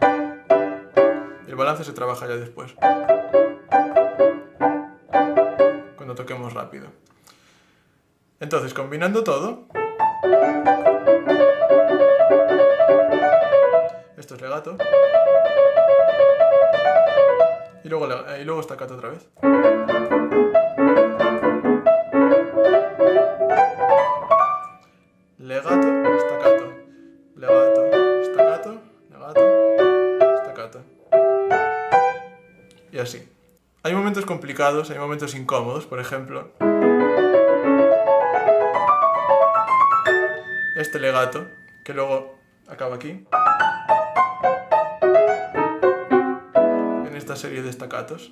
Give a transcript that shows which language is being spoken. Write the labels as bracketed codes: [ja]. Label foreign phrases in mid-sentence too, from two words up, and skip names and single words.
[es] El balance se trabaja ya después, cuando toquemos rápido. Entonces, combinando todo, esto es legato, y luego staccato otra vez. Legato, staccato, legato, staccato, legato, staccato. Y así. Hay momentos complicados, hay momentos incómodos, por ejemplo, este legato, que luego acaba aquí, en esta serie de staccatos.